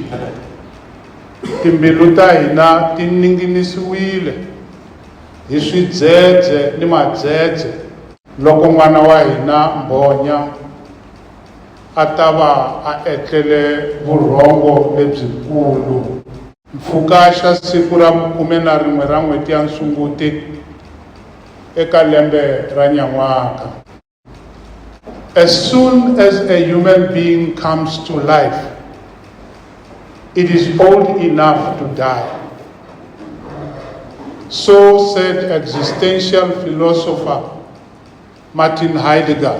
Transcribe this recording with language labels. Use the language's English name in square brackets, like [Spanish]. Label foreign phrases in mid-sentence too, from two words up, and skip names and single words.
[Tsonga] Timbilu ta hina ti ninginisiwile hi swidzedze ni madzedze loko n'wana wa hina Mbonya a ta va a etlele vurhongo lebyikulu. Mpfhuka xa siku ra 11 ra n'hweti ya Sunguti eka lembe ra Nyan'waka. [English] As soon as a human being comes to life, it is old enough to die. So said existential philosopher Martin Heidegger.